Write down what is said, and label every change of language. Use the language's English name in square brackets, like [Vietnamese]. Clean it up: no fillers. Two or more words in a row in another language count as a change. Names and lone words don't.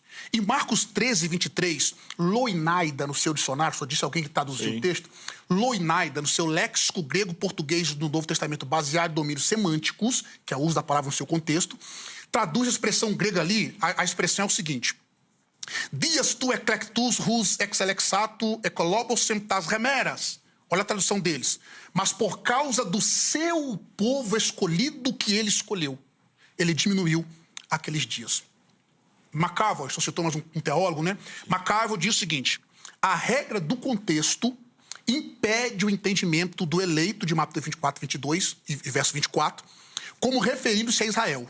[Portuguese] Em Marcos 13, 23, Loinaida, no seu dicionário, só disse alguém que traduziu o texto, Loinaida, no seu léxico grego-português do Novo Testamento, baseado em domínios semânticos, que é o uso da palavra no seu contexto, traduz a expressão grega ali, a expressão é o seguinte: [Greek] διὰ τοὺς ἐκλεκτοὺς οὓς ἐξελέξατο ἐκολόβωσεν τὰς ἡμέρας. [Portuguese] Olha a tradução deles. Mas por causa do seu povo escolhido que ele escolheu, ele diminuiu aqueles dias. McCarville, só citou mais um teólogo, né? McCarville diz o seguinte: a regra do contexto impede o entendimento do eleito de Mateus 24, 22 e verso 24, como referindo-se a Israel.